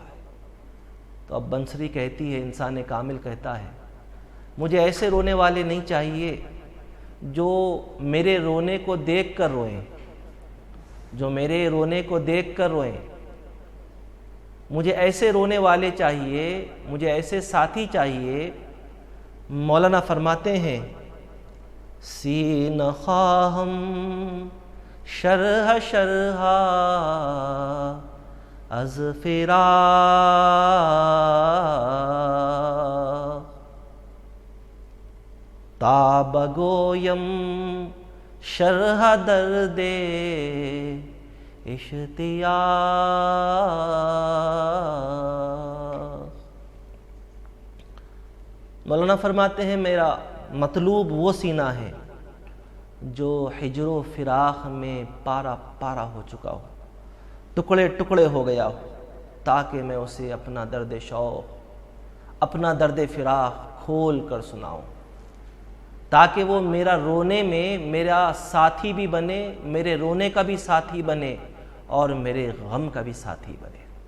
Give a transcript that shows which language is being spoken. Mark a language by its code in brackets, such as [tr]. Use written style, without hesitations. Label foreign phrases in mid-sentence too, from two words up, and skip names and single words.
[ur] تو اب بنسری کہتی ہے، انسان کامل کہتا ہے، مجھے ایسے رونے والے نہیں چاہیے جو میرے رونے کو دیکھ کر روئیں، جو میرے رونے کو دیکھ کر روئیں۔ مجھے ایسے رونے والے چاہیے، مجھے ایسے ساتھی چاہیے۔ مولانا فرماتے ہیں، [fa] سین خواہم شرح شرح از فراق تا بگویم شرح درد اشتیاق۔ [ur] مولانا فرماتے ہیں، میرا مطلوب وہ سینہ ہے جو ہجر و فراق میں پارا پارا ہو چکا ہو، ٹکڑے ٹکڑے ہو گیا ہو، تاکہ میں اسے اپنا درد شوق، اپنا درد فراق کھول کر سناؤں، تاکہ وہ میرا رونے میں میرا ساتھی بھی بنے، میرے رونے کا بھی ساتھی بنے اور میرے غم کا بھی ساتھی بنے۔